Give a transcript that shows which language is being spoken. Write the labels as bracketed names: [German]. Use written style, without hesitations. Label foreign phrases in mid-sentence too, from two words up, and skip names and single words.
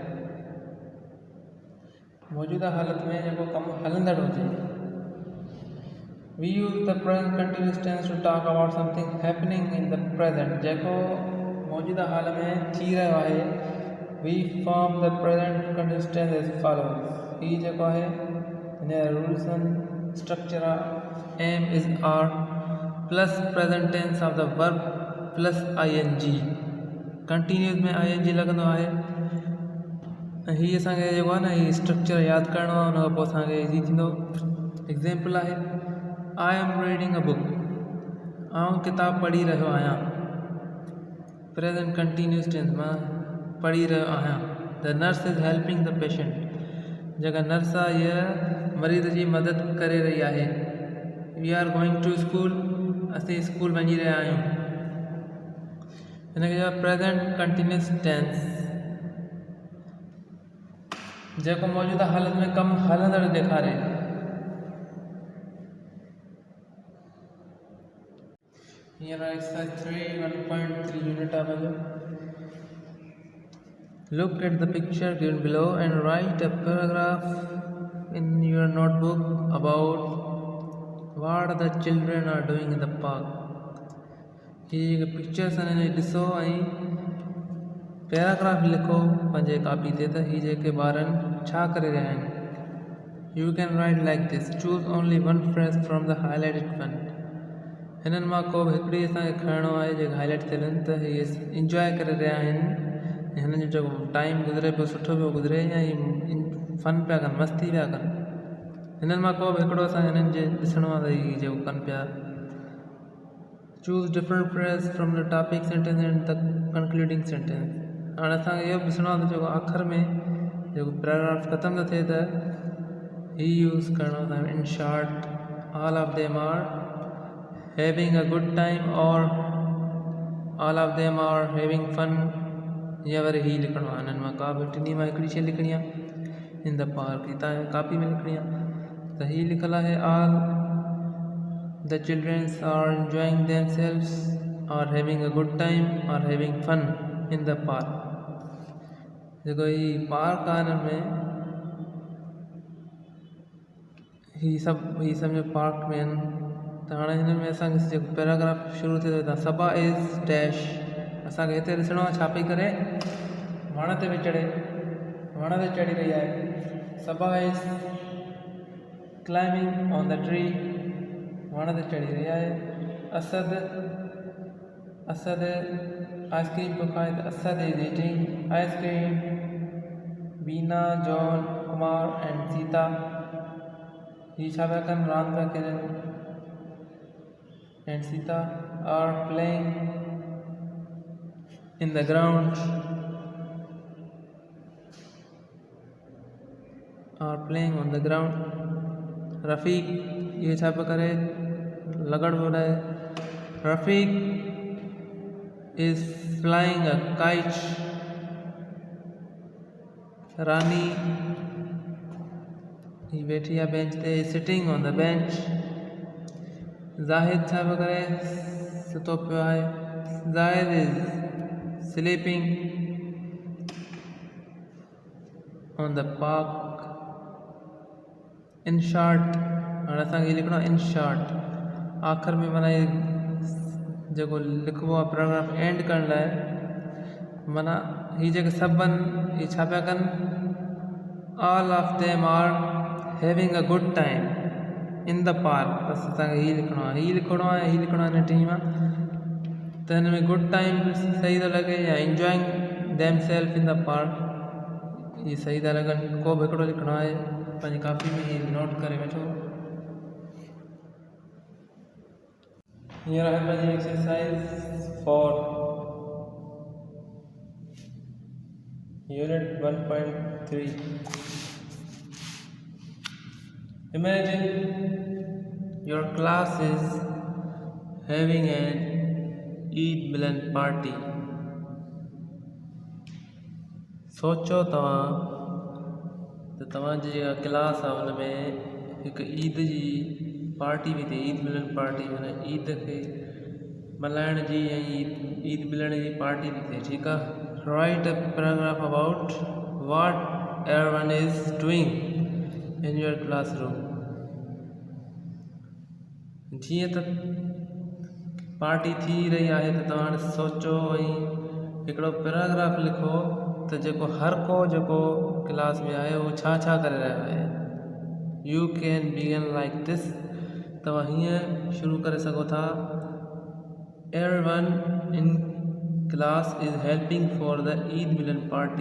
[Sindhi] मौजूदा हालत में जेको कमु हलंदड़ हुजे। [English] We use the present continuous tense to talk about something happening in the present, [Sindhi] जेको मौजूदा हाल में थी रहियो आहे। [English] We form the present continuous tense as follows, [Sindhi] ही जेको आहे हिन [English] rules and structure [Sindhi] आहे। [English] am is are plus present tense of the verb plus ing। [Sindhi] कंटिन्यूस में ing लॻंदो आहे। ऐं हीअ असांखे जेको आहे न हीअ स्ट्रक्चर यादि करिणो आहे, हुन खां पोइ असांखे ईज़ी थींदो। [English] एग्ज़ाम्पल आहे I am reading a book, [Sindhi] आउं किताबु पढ़ी रहियो आहियां। [English] present continuous tense, [Sindhi] मां पढ़ी रहियो आहियां। [English] the nurse is helping the patient, [Sindhi] जेका नर्स आहे हीअ मरीज़ जी मदद करे रही आहे। [English] we are going to school, [Sindhi] असीं स्कूल वञी रहिया आहियूं। हिनखे चइबो आहे [English] present continuous tense, [Sindhi] जेको मौजूदा हालत में कमु हलंदड़ ॾेखारे। हींअर एक्सरसाइज 3 1.3 यूनिट आहे पंहिंजो। [English] Look at the picture given below and write a paragraph in your notebook about what the children are doing in the park। [Sindhi] हीअ पिक्चर्स आहिनि, ॾिसो ऐं पैराग्राफ लिखो पंहिंजे कापी ते त हीअ जेके ॿारनि छा करे रहिया आहिनि। [English] you can write like this, choose only 1 phrase from the highlighted one. [Sindhi] हिननि मां को बि हिकिड़ी असांखे खणणो आहे जेके हाईलाइट थियल आहिनि त हीअ इंजॉय करे रहिया आहिनि। हिननि जो जेको टाइम गुज़रे पियो सुठो पियो गुज़रे या फन पिया कनि, मस्ती पिया कनि। हिननि मां को बि हिकिड़ो असांखे हिननि जे ॾिसणो आहे त हीअ जेको कनि पिया। [English] choose different phrase from the topic sentence and the concluding sentence. [Sindhi] हाणे असांखे इहो ॾिसणो आहे त जेको आख़िर में जेको पैराग्राफ ख़तमु थो थिए त ही यूज़ करिणो आहे। [English] in short all of them are having a good time and all of them are having fun, [Sindhi] या वरी ही लिखणो आहे। हिननि मां का बि टिनी मां हिकिड़ी शइ लिखणी आहे। [English] in the park, [Sindhi] ही तव्हांजे कापी में लिखणी आहे त ही लिखियलु आहे [English] all the children are enjoying themselves are having a good time are having fun in the park. [Sindhi] जेको ही पार्क आहे हिन में ही सभु पार्क में आहिनि। त हाणे हिन में असांखे जेको पैराग्राफ शुरू थिए थो, [English] Saba is dash. [Sindhi] असांखे हिते ॾिसणो आहे छा पई करे, वण ते पई चढ़े, वण ते चढ़ी रही आहे। [English] Saba is climbing on the tree, [Sindhi] वण ते चढ़ी रही आहे। असद आइसक्रीम पियो खाए त [English] Asad is eating ice cream. [Sindhi] बीना, जॉन, कुमार एंड सीता ही छा पिया कनि, रांदि पिया खेलनि। [English] and Sita are playing in the ground, are playing on the ground. [Sindhi] रफ़ीक ये छा पियो करे, लगड़ पियो उॾाए। [English] Rafiq is flying a kite. [Sindhi] रानी ही बैठी आहे बेंच ते, [English] sitting on the bench. [Sindhi] ज़ाहिद छा पियो करे, सुतो पियो आहे। [English] Zahid is sleeping on the park. in short, [Sindhi] हाणे असांखे लिखिणो आहे [English] in short. [Sindhi] आख़िर में माना जेको लिखिबो आहे पैराग्राफ एंड करण लाइ, माना ही जेके सभु आहिनि ही छा पिया कनि, [English] all of them are having a good time in the park. [Sindhi] बस असांखे ही लिखिणो आहे, ही लिखिणो आहे, ही लिखिणो आहे हिन टी मां। त हिन में [English] good time [Sindhi] सही थो लॻे या [English] enjoying themself in the park, [Sindhi] ही सही था लॻनि। को बि हिकिड़ो लिखिणो आहे, पंहिंजी कॉपी में ही नोट करे वठो। हींअर आहे पंहिंजी एक्सरसाइज 4 यूनिट 1.3। [English] Imagine your class is having an Eid Milan party. [Sindhi] सोचो तव्हां त तव्हांजी जेका क्लास आहे हुन में हिकु ईद जी पार्टी बि थिए, ईद मिलन पार्टी, माना ईद खे मल्हाइण जी ऐं ईद मिलण जी पार्टी बि थिए। ठीकु आहे। [English] write a paragraph about what everyone is doing in your classroom. [Sindhi] जीअं त पार्टी थी रही आहे त तव्हां सोचो ऐं हिकिड़ो पैराग्राफ लिखो त जेको हर को जेको क्लास में आहे उहो छा छा करे रहियो आहे। [English] you can begin like this. [Sindhi] तव्हां हीअं शुरू करे सघो था, [English] everyone in class is helping for the Eid Milan party.